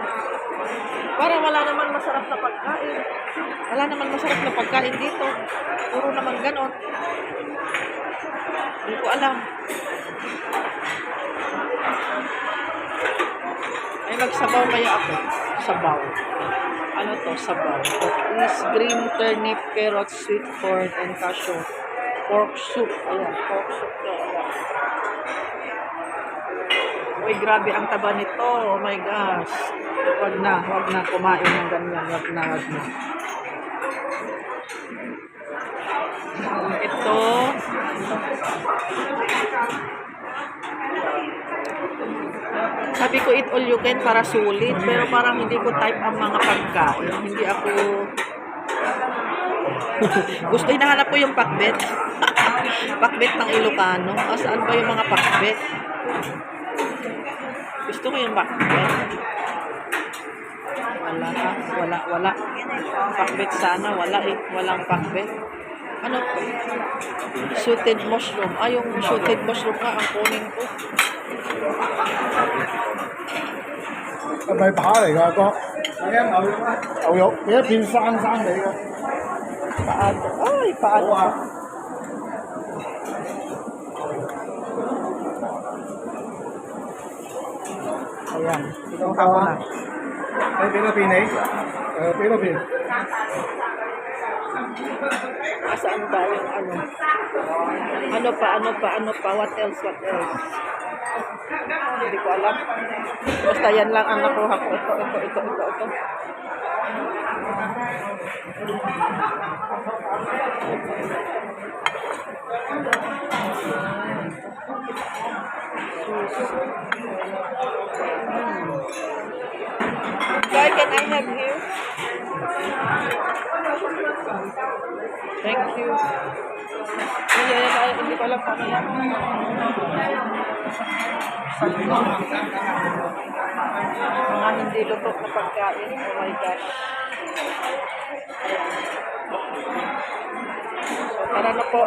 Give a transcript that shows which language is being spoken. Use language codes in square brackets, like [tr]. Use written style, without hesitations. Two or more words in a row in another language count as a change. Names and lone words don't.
[tl] Parang wala naman masarap na pagkain. Wala naman masarap na pagkain dito. Puro naman ganon. Hindi ko alam. Ay, magsabaw kaya ako. Sabaw. Ano to? Sabaw. [en] That is green turnip, carrot, sweet corn, and cashew. Pork soup. [tl] Ayan, [en] pork soup [tl] to. Ayan. Uy, grabe ang taba nito. [en] Oh my gosh. [tl] Wag na kumain ng ganyan. Wag na. Ito. Sabi ko [en] eat all you can [tl] para sulit. Pero parang hindi ko type ang mga pagkain. Hindi ako... Gusto, hinahanap ko yung pakbet. Pakbet ng Ilocano. Saan ba yung mga pakbet? Gusto ko yung pakbet. Wala. Pakbet sana. Wala eh. Walang pakbet. Ano to? [en] Sauteed mushroom. [tl] Yung [en] sauteed mushroom [tl] nga ang kunin ko. [yue] 係咪扒嚟㗎哥？係啊，牛肉，你一片生地嘅。 [tl] Paano? Ay, paano? Ayan. Kinuha ko na. [yue] 你俾多片你？俾多片。 [tl] Saan ba yung ano? Ano pa, [en] what else? [tl] Hindi ko alam. Basta yan lang ang nakuha ko. Ito. [en] Guy, can I have here? Thank you. [tl] Hindi ko alam paano yan. Mga hindi lutok na pagkain. [en] Oh my gosh. [tl] Ayan. So, tara na po.